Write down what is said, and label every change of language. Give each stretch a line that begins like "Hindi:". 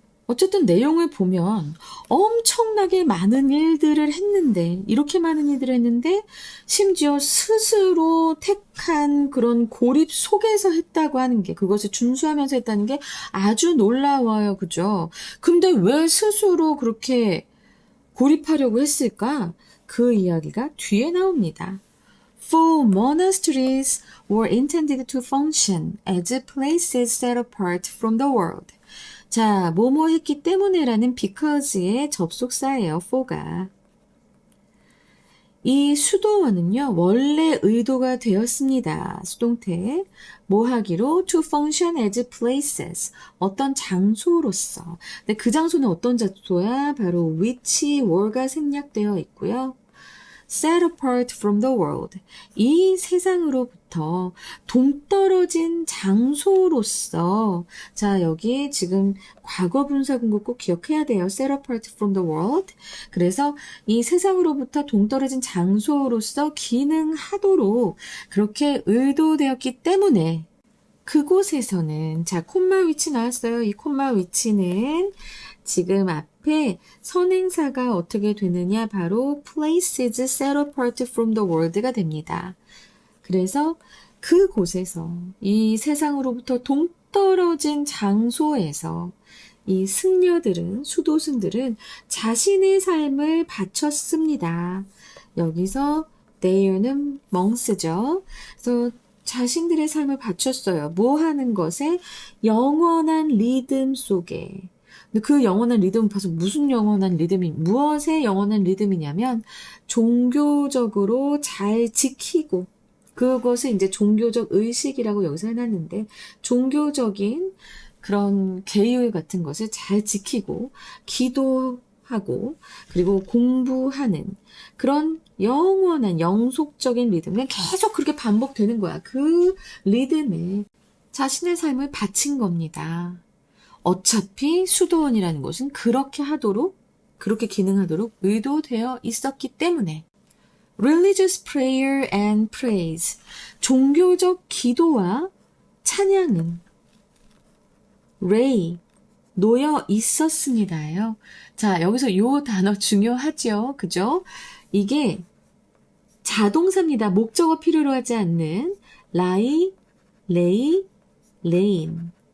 Korean: 어쨌든 내용을 보면 엄청나게 많은 일들을 했는데, 이렇게 많은 일들을 했는데, 심지어 스스로 택한 그런 고립 속에서 했다고 하는 게, 그것을 준수하면서 했다는 게 아주 놀라워요. 그죠? 근데 왜 스스로 그렇게 고립하려고 했을까? 그 이야기가 뒤에 나옵니다.
English: For monasteries were intended to function as places set apart from the world.
Korean: 자, 뭐뭐 했기 때문에라는 because의 접속사예요, for가. 이 수도원은요, 원래 의도가 되었습니다. 수동태. 뭐 하기로?
English: To function as places.
Korean: 어떤 장소로서. 근데 그 장소는 어떤 장소야? 바로
English: which were
Korean: 가 생략되어 있고요.
English: set apart from the world.
Korean: 이 세상으로부터 동떨어진 장소로서, 자, 여기 지금 과거 분사근거 꼭 기억해야 돼요.
English: set apart from the world.
Korean: 그래서 이 세상으로부터 동떨어진 장소로서 기능하도록 그렇게 의도되었기 때문에 그곳에서는, 자, 콤마 위치 나왔어요. 이 콤마 위치는 지금 앞에 선행사가 어떻게 되느냐? 바로
English: places set apart from the world가
Korean: 됩니다. 그래서 그곳에서, 이 세상으로부터 동떨어진 장소에서 이 승려들은, 수도승들은 자신의 삶을 바쳤습니다. 여기서 there는 monks죠. 그래서 자신들의 삶을 바쳤어요. 뭐 하는 것에? 영원한 리듬 속에. 근데 그 영원한 리듬은 봐서 무슨 영원한 리듬이, 무엇의 영원한 리듬이냐면 종교적으로 잘 지키고, 그것을 이제 종교적 의식이라고 여기서 해놨는데, 종교적인 그런 계율 같은 것을 잘 지키고, 기도하고, 그리고 공부하는 그런 영원한 영속적인 리듬. 그냥 계속 그렇게 반복되는 거야. 그 리듬에 자신의 삶을 바친 겁니다. 어차피 수도원이라는 것은 그렇게 하도록, 그렇게 기능하도록 의도되어 있었기 때문에.
English: Religious prayer and praise.
Korean: 종교적 기도와 찬양은 ray, 놓여 있었습니다요. 자, 여기서 요 단어 중요하죠. 그죠? 이게 자동사입니다. 목적어 필요로 하지 않는
English: lie, lay, lain.